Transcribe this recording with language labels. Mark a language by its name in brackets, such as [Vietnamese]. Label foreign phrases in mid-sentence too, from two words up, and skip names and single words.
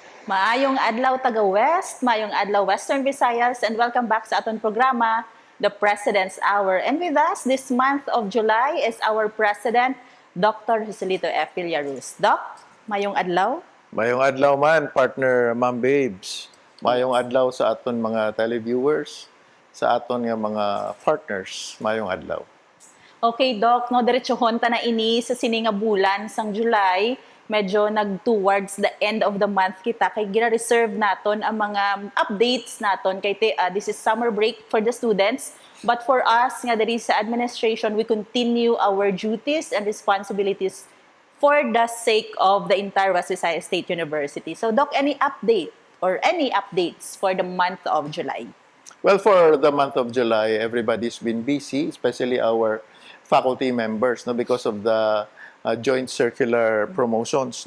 [Hiligaynon] Maayong adlaw Taga-West, maayong adlaw Western Visayas, [English] and welcome back [Hiligaynon] sa aton programa, [English] The President's Hour. And with us this month of July is our President, Dr. [Hiligaynon] Joselito F. Villaruz. Doc, maayong adlaw? Mayong adlaw man, partner Ma'am Babes. Mayong adlaw sa aton mga televiewers, sa aton nga mga partners. Mayong adlaw. Okay, Doc, no, diretsohon ta na ini sa sininga bulan sang July. Medyo nag-towards [English] the end of the month [Hiligaynon] kita kay gina-reserve naton ang mga updates naton kay [English] this is summer break for the students, but for us [Hiligaynon] nga diri sa [English] administration we continue our duties and responsibilities for the sake of the entire West Visayas State University. So Doc, any update or any updates for the month of July? Well, for the month of July, everybody's been busy, especially our faculty members, no, because of the joint circular promotions.